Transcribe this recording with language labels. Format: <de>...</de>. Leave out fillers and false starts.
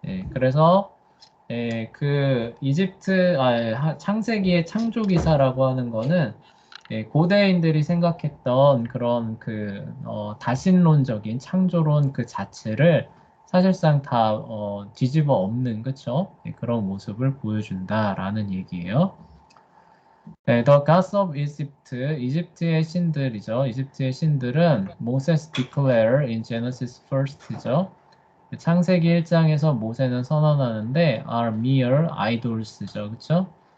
<ko>그래서 그 이집트 창세기의 창조 기사라고 하는 거는 고대인들이 생각했던 그런 그 다신론적인 창조론 그 자체를 사실상 다 뒤집어 엎는 그쵸? 그런 모습을 보여준다라는 얘기예요.</ko> <en>네, The Gods of Egypt,</en> <ko>이집트의 신들이죠. 이집트의 신들은</ko> <en>Moses declare in Genesis 1st죠.</en> <ko>창세기 1장에서 모세는 선언하는데</ko> <en>are mere idols</en> <ko>죠. 그쵸?</ko>